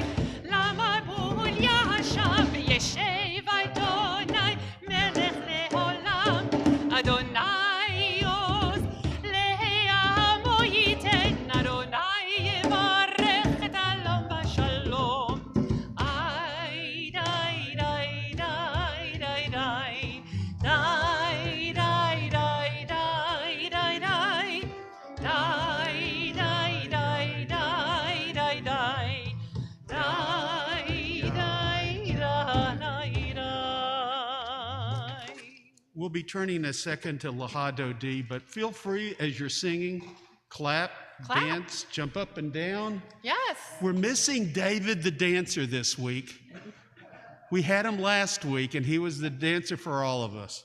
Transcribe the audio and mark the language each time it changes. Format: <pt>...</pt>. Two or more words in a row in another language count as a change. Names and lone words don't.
<he>למבול ישב, ישב אדוני מלך לעולם, אדוני עוז לעמו ייתן, אדוני יברך את העולם בשלום, איי די די די די די די די די די די די די די די די די די</he> <en>We'll be turning a second to Lahado D, but feel free as you're singing, clap, Clap. dance, jump up and down. Yes. We're missing David the dancer this week. We had him last week, and he was the dancer for all of us.</en>